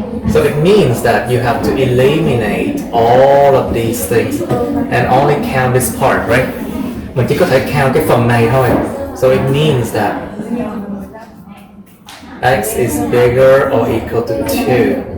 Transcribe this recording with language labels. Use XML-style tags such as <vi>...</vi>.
<en>So it means that you have to eliminate all of these things and only count this part, right?</en> <vi>Mình chỉ có thể count cái phần này thôi.</vi> <en>So it means that x is bigger or equal to 2.</en>